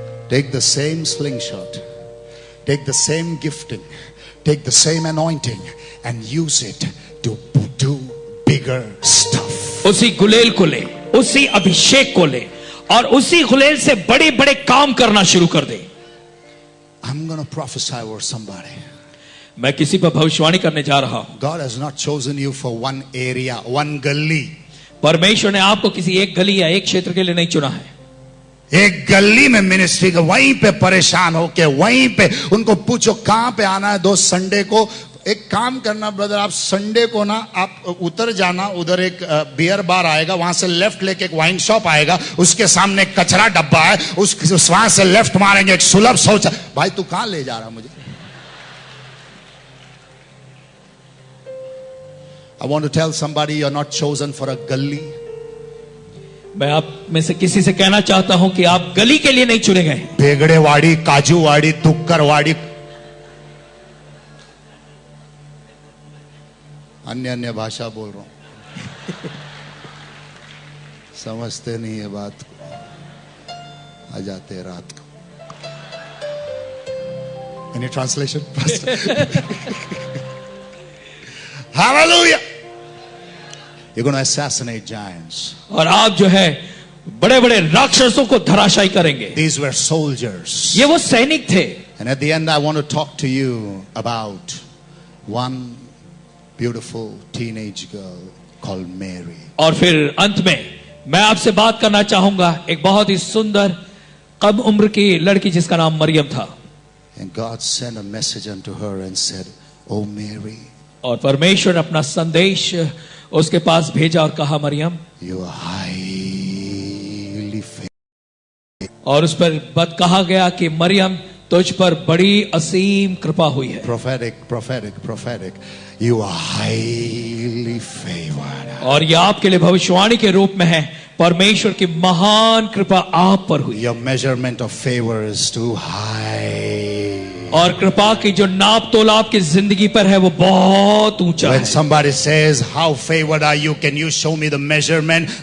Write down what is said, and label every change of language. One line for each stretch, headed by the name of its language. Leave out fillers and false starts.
English: Take the same slingshot, take the same gifting, take the same anointing and use it to do bigger stuff.
Hindi: उसी गुलेल को ले, उसी अभिषेक को ले और उसी गुलेल से बड़े बड़े काम करना शुरू कर दे।
English: I'm going to prophesy over somebody.
Hindi: मैं किसी पर भविष्यवाणी करने जा रहा हूं।
English: God has not chosen you for one area, one गली।
Hindi: परमेश्वर ने आपको किसी एक गली या एक क्षेत्र के लिए नहीं चुना है। एक गली में मिनिस्ट्री का, वहीं पे परेशान होके, वहीं पे उनको पूछो कहां पे आना है दोस्त संडे को। एक काम करना ब्रदर, आप संडे को ना आप उतर जाना, उधर एक बियर बार आएगा, वहां से लेफ्ट लेके एक वाइन शॉप आएगा, उसके सामने एक कचरा डब्बा है, उस वहां से लेफ्ट मारेंगे, एक सुलभ शौच। भाई तू कहां ले जा रहा मुझे?
English: I want to tell somebody you're not chosen for a गली।
Hindi: मैं आप में से किसी से कहना चाहता हूं कि आप गली के लिए नहीं चुने गए। बेगड़ेवाड़ी, काजूवाड़ी, तुक्करवाड़ी, अन्य भाषा बोल रहा हूं। समझते नहीं है बात को, आ जाते रात को।
English: Any translation? Hallelujah. You're going to assassinate giants.
Hindi: और आप जो है बड़े बड़े राक्षसों को धराशायी करेंगे।
English: These were soldiers.
Hindi: ये वो सैनिक थे।
English: And at the end, I want to talk to you about one beautiful teenage girl called Mary.
Hindi: और फिर अंत में मैं आपसे बात करना चाहूंगा एक बहुत ही सुंदर कम उम्र की लड़की जिसका नाम मरियम था।
English: And God sent a message unto her and said, "Oh Mary,
Hindi: और परमेश्वर ने अपना संदेश उसके पास भेजा और कहा, Maryam,
English: you are highly favored."
Hindi: और उस पर बात कहा गया कि मरियम तुझ पर बड़ी असीम कृपा हुई है।
English: Prophetic. You are highly favored.
Hindi: और यह आपके लिए भविष्यवाणी के रूप में है, परमेश्वर की महान कृपा आप पर हुई।
English: Your measurement of favor is too high.
Hindi: और कृपा की जो नाप तोल आपकी जिंदगी पर है वो बहुत ऊंचा
English: When
Hindi: है।
English: somebody says, "How favored are you? Can you show me the measurement?"